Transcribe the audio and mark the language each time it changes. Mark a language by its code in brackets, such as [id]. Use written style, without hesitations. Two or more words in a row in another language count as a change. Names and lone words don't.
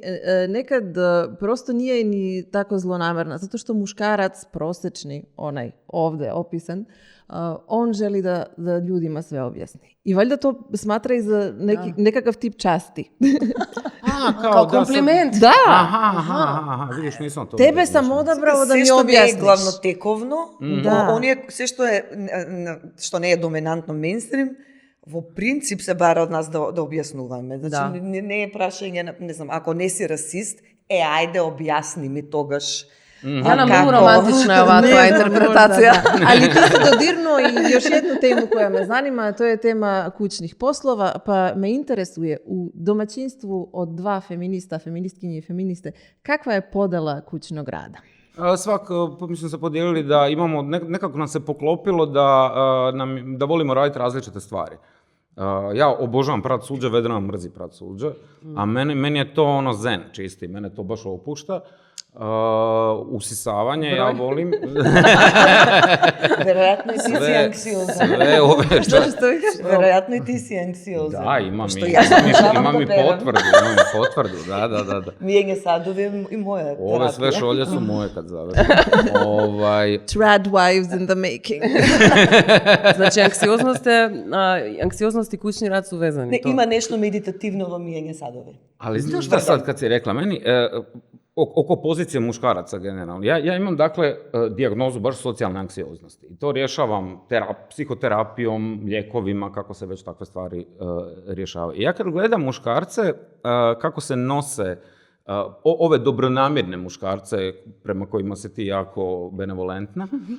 [hr] Nekad prosto nije ni tako zlonamerna, zato što muškarac prosječni, onaj ovdje opisan, on želi da ljudima sve objasni. I valjda to smatra i za nekakav tip časti. Kao kompliment. Da! Aha, vidiš, nisam to... Tebe sam odabrao da mi [mk] Се што не е [hr] objasniš. [mk] главнотековно, Да. се што не е доминантно мейнстрим, во принцип се бара од нас да објаснуваме. Значи, не е прашање, не знам, ако не си расист, ајде објасни ми тогаш. Јана, многу романтична е оваа твоја интерпретација. [sr] Ali ti si dodirnuo i još jednu temu koja me zanima, a to je tema kućnih poslova, pa me interesuje u domaćinstvu od dva feministkinje i feministe, kakva je podela kućnog rada? [hr] Mislim se podijelili da imamo, nekako nam se poklopilo da volimo raditi različite stvari. Ja obožavam prat suđe, Vedrana mrzi prat suđe, a meni je to zen čisti, mene to baš opušta. Usisavanje, ja volim. [mk] Веројатно и ти си анксиозен. [hr] Sve ove... [mk] Веројатно и ти си анксиозен. [hr] Da, imam [mk] Што јас обожавам [hr] imam i [mk] да певам. [hr] potvrdu, da. [mk] Мијење садови е и моја [hr] Ove sve [mk] терапија. [hr] šolje su moje kad završim. [en] Trad wives in the making. [mk] Значи, анксиозност и куќни рад су везани. Не, има нешто медитативно во мијење садови. [hr] Ali znaš šta sad kad si rekla? Meni, oko pozicije muškaraca generalno. Ja imam, dakle, dijagnozu baš socijalne anksioznosti. I to rješavam psihoterapijom, lijekovima, kako se već takve stvari rješavaju. I ja kad gledam muškarce, kako se nose, ove dobronamjerne muškarce, prema kojima se ti jako benevolentna,